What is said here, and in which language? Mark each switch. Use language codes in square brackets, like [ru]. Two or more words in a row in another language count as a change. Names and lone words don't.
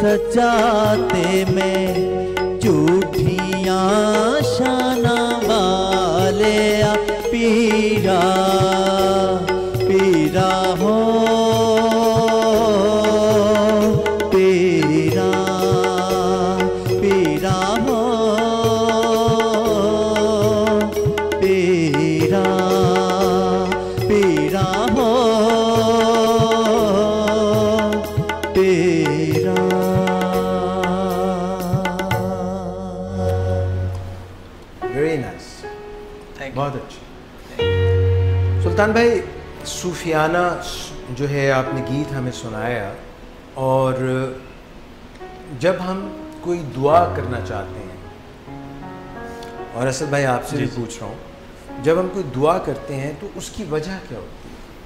[pa] ਜਾਤੇ ਮੈਂ ਝੂਠੀਆਂ ਸ਼ਾਨਾ ਵਾਲੇ ਪੀਰਾ ਪੀਰਾ ਹੋ ਪੀਰਾ ਪੀਰਾ ਹੋ ਪੀਰਾ ਪੀਰਾ ਹੋ ਪੀਰਾ। [en] very nice, thank you. [hi] बहुत अच्छी। सुल्तान भाई, सूफियाना जो है आपने गीत हमें सुनाया, और जब हम कोई दुआ करना चाहते हैं, और असद भाई आपसे भी पूछ रहा हूँ, जब हम कोई दुआ करते हैं तो उसकी वजह क्या होती है?